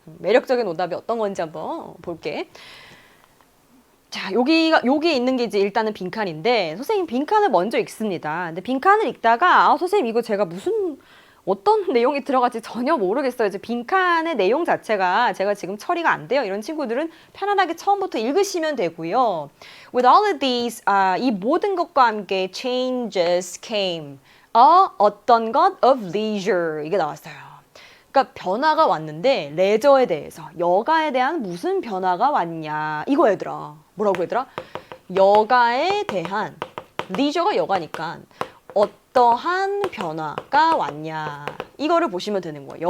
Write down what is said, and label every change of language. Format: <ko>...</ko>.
<ko>매력적인 오답이 어떤 건지 한번 볼게. 자, 여기에 있는 게 이제 일단은 빈칸인데, 선생님 빈칸을 먼저 읽습니다. 근데 빈칸을 읽다가, 선생님 이거 제가 어떤 내용이 들어갈지 전혀 모르겠어요. 이제 빈칸의 내용 자체가 제가 지금 처리가 안 돼요. 이런 친구들은 편안하게 처음부터 읽으시면 되고요.</ko> <en>With all of these,</en> <ko>이 모든 것과 함께</ko> <en>changes came.</en> <ko>어떤 것</ko> <en>of leisure.</en> <ko>이게 나왔어요. 그러니까 변화가 왔는데 레저에 대해서 여가에 대한 무슨 변화가 왔냐 이거 얘들아. 뭐라고 얘들아? 여가에 대한 리저가 여가니까 어떠한 변화가 왔냐 이거를 보시면 되는 거예요.</ko>